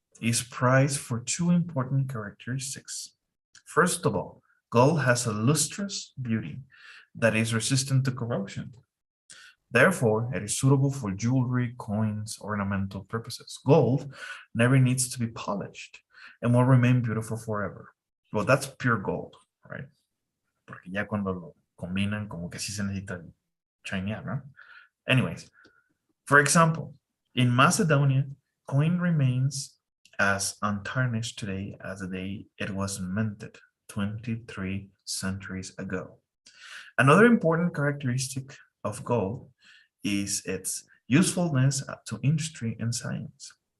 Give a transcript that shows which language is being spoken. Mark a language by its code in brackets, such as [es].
[en] is prized for two important characteristics. First of all, gold has a lustrous beauty that is resistant to corrosion. Therefore, it is suitable for jewelry, coins, ornamental purposes. Gold never needs to be polished and will remain beautiful forever. Well, that's pure gold, right? [es] Porque ya cuando lo combinan, como que sí se necesita shinear, ¿no? [en] Anyways, for example, in Macedonia, coin remains as untarnished today as the day it was minted 23 centuries ago. Another important characteristic of gold is its usefulness to industry and science.